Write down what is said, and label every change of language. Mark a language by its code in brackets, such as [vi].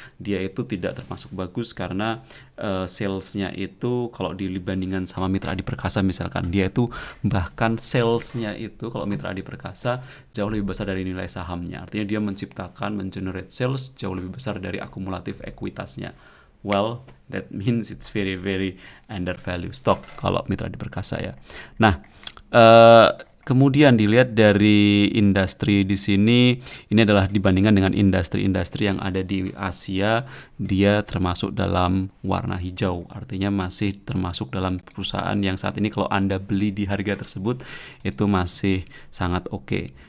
[id] Dia itu tidak termasuk bagus karena sales-nya itu kalau dibandingkan sama Mitra Adi Perkasa misalkan, dia itu bahkan sales-nya itu kalau Mitra Adi Perkasa jauh lebih besar dari nilai sahamnya. Artinya dia mengenerate sales jauh lebih besar dari akumulatif ekuitasnya. [en] Well, that means it's very very undervalued stock [id] kalau Mitra Adi Perkasa ya. Nah, kemudian dilihat dari industri di sini, ini adalah dibandingkan dengan industri-industri yang ada di Asia, dia termasuk dalam warna hijau. Artinya masih termasuk dalam perusahaan yang saat ini kalau Anda beli di harga tersebut itu masih sangat oke.